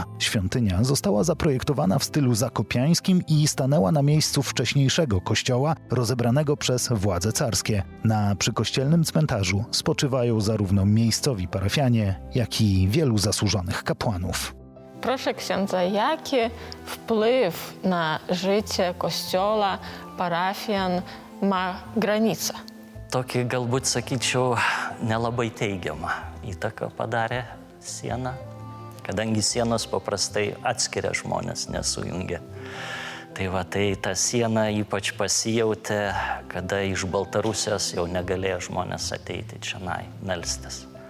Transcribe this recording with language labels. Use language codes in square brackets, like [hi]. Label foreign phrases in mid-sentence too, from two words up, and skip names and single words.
[pl] Świątynia została zaprojektowana w stylu zakopiańskim i stanęła na miejscu wcześniejszego kościoła rozebranego przez władze carskie. Na przykościelnym cmentarzu spoczywają zarówno miejscowi parafianie, jak i wielu zasłużonych kapłanów. Proszę księdza, jaki wpływ na życie kościoła, parafijan ma granica? [lt] Tokį galbūt sakyčiau nelabai teigiamą įtaką padarė siena, kadangi sienos paprastai atskiria žmonės, nesujungia. Tai ta siena ypač pasijautė, kada iš Baltarusijos jau negalėjo žmonės ateiti čionai melstis.